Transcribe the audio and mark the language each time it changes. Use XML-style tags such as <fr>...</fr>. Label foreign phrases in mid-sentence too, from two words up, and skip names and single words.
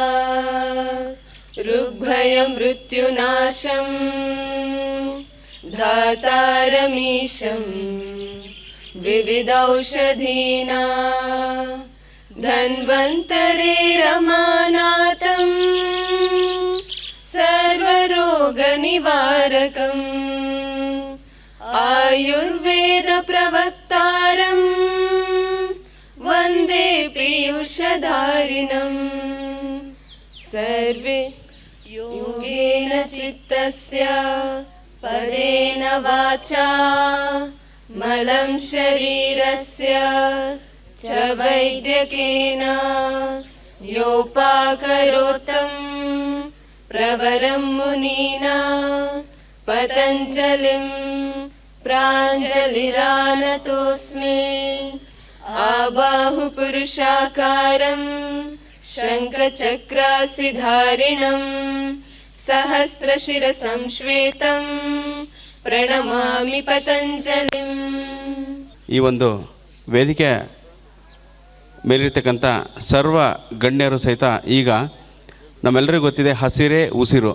<sa>ಋಗ್ಭಯಂ ಮೃತ್ಯುನಾಶಂ ಧಾತಾರಮೀಶಂ ವಿವಿಧೌಷಧೀನಾ ಧನ್ವಂತರೇ ರಮಾನಾಥಂ ಸರ್ವರೋಗನಿವಾರಕಂ ಆಯುರ್ವೇದ ಪ್ರವಕ್ತಾರಂ ವಂದೇ ಪೀಯೂಷಧಾರಿಣಂ ಸರ್ವೇ ಯೋಗೇನ ಚಿತ್ತಸ್ಯ ಪದೇನ ವಾಚಾ ಮಲಂ ಶರೀರಸ್ಯ ಚ ವೈದ್ಯಕೇನ ಯೋಪಾಕರೋತ್ತಂ ಪ್ರವರಂ ಮುನೀನಾ ಪತಂಜಲಿಂ ಪ್ರಾಂಜಲಿರಾನತೋಸ್ಮಿ ಆಬಾಹು ಪುರುಷಾಕಾರಂ ಶಂಖಚಕ್ರಾಸಿಧಾರಿಣಂ ಸಹಸ್ರಶಿರಸಂ ಶ್ವೇತಂ ಪ್ರಣಮಾಮಿ ಪತಂಜಲಿಂ.</sa> <kn>ಈ ಒಂದು ವೇದಿಕೆ ಮೇಲಿರ್ತಕ್ಕಂಥ ಸರ್ವ ಗಣ್ಯರು ಸಹಿತ ಈಗ ನಮ್ಮೆಲ್ಲರಿಗೂ ಗೊತ್ತಿದೆ ಹಸಿರೇ ಉಸಿರು.</kn>